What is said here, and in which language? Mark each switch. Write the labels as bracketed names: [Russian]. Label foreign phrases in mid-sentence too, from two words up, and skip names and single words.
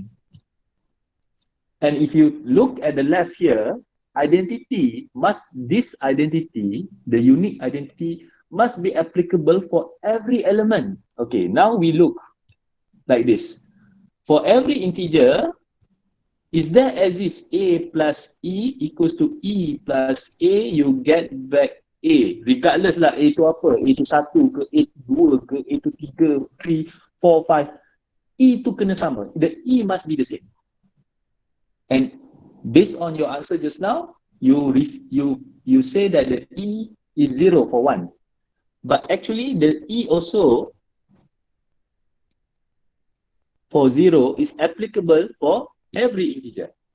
[English] And if you look at the left here, this identity, the unique identity, must be applicable for every element. Okay, now we look like this. For every integer, is there exists A plus E equals to E plus A, you get back A. [Malay] Regardless lah A tu apa, A tu 1 ke, A tu 2 ke, A tu 3, 3, 4, 5. E tu kena sama. [English] The E must be the same. And based on your answer just now, you say that the E is 0 for 1. But actually, the E also for 0 is applicable for every integer.